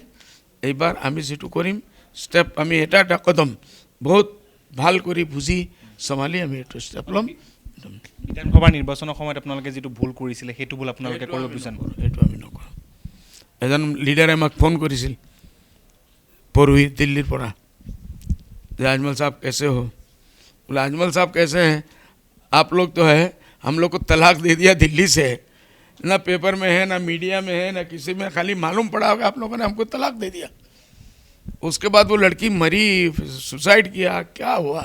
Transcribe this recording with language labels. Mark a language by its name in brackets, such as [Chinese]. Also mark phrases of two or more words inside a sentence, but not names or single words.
[Assamese] এইবাৰ আমি যিটো কৰিম ষ্টেপ আমি এটা কদম বহুত ভাল কৰি বুজি চম্ভালি আমি এইটো ষ্টেপ ল'ম। বিধানসভা নিৰ্বাচনৰ সময়ত আপোনালোকে যিটো ভুল কৰিছিলে সেইটো ভুল আপোনালোকে কৰিব বিচাৰে? এইটো আমি নকৰোঁ। এজন লিডাৰে আমাক ফোন কৰিছিল পৰহি দিল্লীৰ পৰা যে [Hindi] अजमल साहब कैसे हो? बोला अजमल साहब कैसे हैं? आप लोग तो है हम लोग को तलाक दे दिया दिल्ली से, ना पेपर में है ना मीडिया में है ना किसी में, खाली मालूम पड़ा होगा आप लोगों ने हमको तलाक दे दिया। उसके बाद वो लड़की मरी, सुसाइड किया, क्या हुआ?